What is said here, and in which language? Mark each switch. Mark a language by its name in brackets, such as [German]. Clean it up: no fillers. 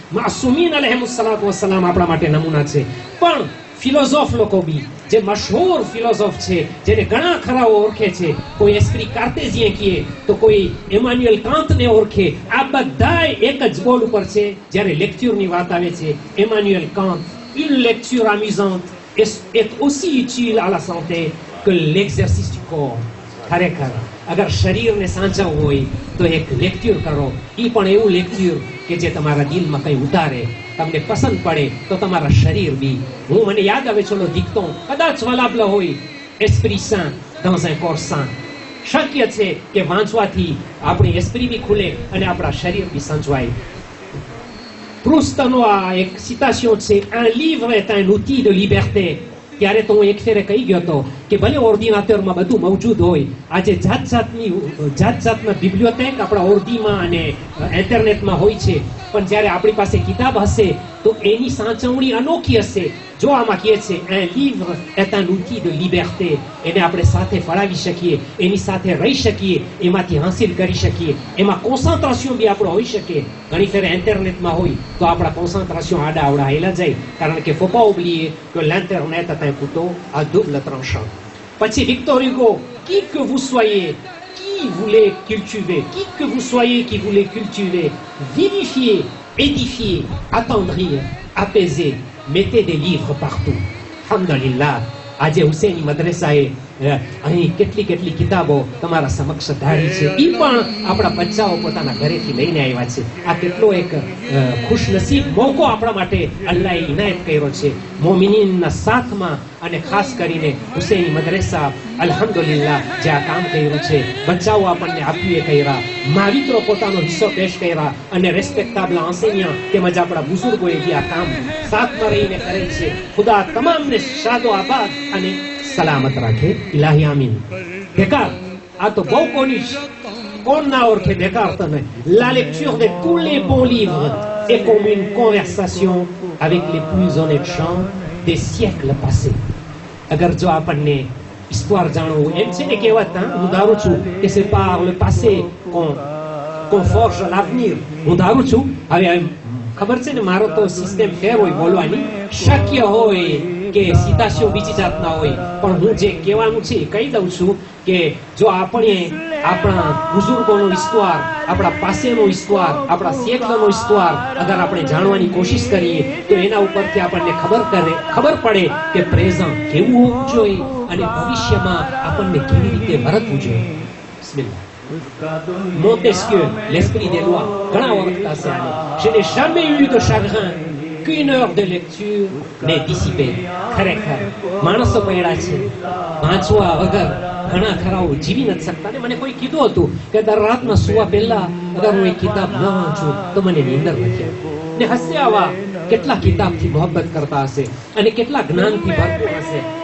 [Gujarati] માસુમીન અલૈહિસ્સલાતુ વસ્સલામ આપણા માટે નમૂના છે। પણ ફિલોસોફ લોકો બી જે મશહૂર ફિલોસોફ છે જેને ઘણા ખરાઓ ઓળખે છે, કોઈ એસ્પ્રી કાર્ટેઝિયન કહે તો કોઈ ઇમાન્યુએલ કાંતને ઓળખે, આ બધા એક જ બોલ ઉપર છે જ્યારે લેક્ચરની વાત આવે છે। [French] ઇમાન્યુએલ કાંત, une lecture amusante est aussi utile à la santé que l'exercice du corps। [Gujarati] ખરેખર અગર શરીરને સાચવવું હોય તો એક લેક્ચર કરો, એ પણ એવું લેક્ચર કે જે તમારા દિલમાં કંઈ ઉતારે, તમને પસંદ પડે તો તમારા શરીર બી। મને યાદ આવે ચલો દીકતો કદાચ વલાબલ હોય એસ્પ્રી સાં [French] dans un corps sain। [Gujarati] શક્ય છે કે વાંચવાથી આપણી એસ્પ્રી બી ખુલે અને આપણા શરીર બી સંચવાય। પ્રુસ્તનો આ એક સિતાસિયો છે, [French] un livre est un outil de liberté। [Gujarati] ત્યારે તો હું એક ફેરે કહી ગયો હતો કે ભલે ઓર્ડિનેટરમાં બધું મૌજૂદ હોય, આજે જાતના બિબ્લિયોટેક આપણા ઓર્ડીમાં અને ઇન્ટરનેટમાં હોય છે, પણ જ્યારે આપણી પાસે કિતાબ હશે તો એની સાચવણી અનોખી હશે। જો આમાં કહે છે [French] un livre est un outil de liberté, [Gujarati] એને આપણે સાથે ફળાવી શકીએ, એની સાથે રહી શકીએ, એમાંથી હાંસિલ કરી શકીએ, એમાં કોન્સન્ટ્રેશન બી આપણો હોઈ શકે। ઘણી ફેરે ઇન્ટરનેટમાં હોય તો આપણા કોન્સન્ટ્રેશન આડા આવડા હેલા જાય, કારણ કે [French] faut pas oublier que l'internet est un couteau à double tranchant। [Gujarati] પછી Victor હુગો, [French] qui que vous soyez, qui voulait cultiver, qui que vous soyez qui voulez cultiver, vivifier, édifier, attendrir, apaiser, mettez des livres partout. [Arabic] Alhamdulillah. [Gujarati] આજે હુસૈની મદ્રેસાએ અહીં કેટલી કેટલી કિતાબો તમારા સમક્ષ ધારી છે, એ પણ આપણા બચ્ચાઓ પોતાના ઘરેથી લઈને આવ્યા છે. આ કેટલો એક ખુશનસીબ મોકો આપણા માટે અલ્લાહે ઇનાયત કર્યો છે મોમિનીનના સાથમાં. અને ખાસ કરીને હુસૈની મદ્રેસા અલ્હમ્દુલિલ્લાહ જે આ કામ કર્યું છે, બચ્ચાઓ આપણને આપીએ કર્યા, માવિત્રો પોતાનો હિસ્સો પેશ કર્યા અને રેસ્પેક્ટેબલ એન્સેનિયા તેમજ આપણા બુઝુર્ગોએ જે આ કામ સાથમાં રહીને કરે છે. ખુદા તમામને શાદો આબાદ અને સલામત રાખે. ઇલાહી આમીન. બેકાર આ તો બહુ કોણ ના ઓળખે બેકાર તને. [French] La lecture de tous les bons livres est comme une conversation avec les plus honnêtes gens des siècles passés. [Gujarati] અગર જો આપણને histoire જાણવું, એમ છે ને કહેવત, હું ધારું છું કે [French] c'est par le passé qu'on forge l'avenir. [Gujarati] હું ધારું છું. હવે ખબર છે ને, મારો તો સિસ્ટમ ફેર હોય બોલવાની, શક્ય હોય કે સિતાશીઓ બીજી જાતના હોય, પણ હું જે કહેવાનું છે એ કહી દઉં છું કે જો આપણે આપણા બુઝુર્ગોનો ઇસ્તવાર, આપણા પાસેનો ઇસ્તવાર, આપણા સેકલનો ઇસ્તવાર અગર આપણે જાણવાની કોશિશ કરીએ તો એના ઉપરથી આપણને ખબર પડે કે પ્રેઝન્ટ કેવું હોવું જોઈએ અને ભવિષ્યમાં આપણને કેવી રીતે વર્તવું જોઈએ. Bismillah. Montesquieu, l'esprit des lois, ઘણા ઓળખતા છે આને. [French] Je n'ai jamais eu de chagrin qu'une heure de lecture n'est dissipée. [Gujarati] ખરેખર માણસો પડ્યા છે વાંચવા વગર, ઘણા ખરાઓ જીવી નથી શકતા. ને મને કોઈ કીધું હતું કે દર રાતના સુવા પહેલા અગર હું એક કિતાબ ન વાંચું તો મને નીંદર નથી આવતી. ને હસે આવા કેટલા કિતાબથી મોહબ્બત કરતા હશે અને કેટલા જ્ઞાનથી ભરપૂર હશે.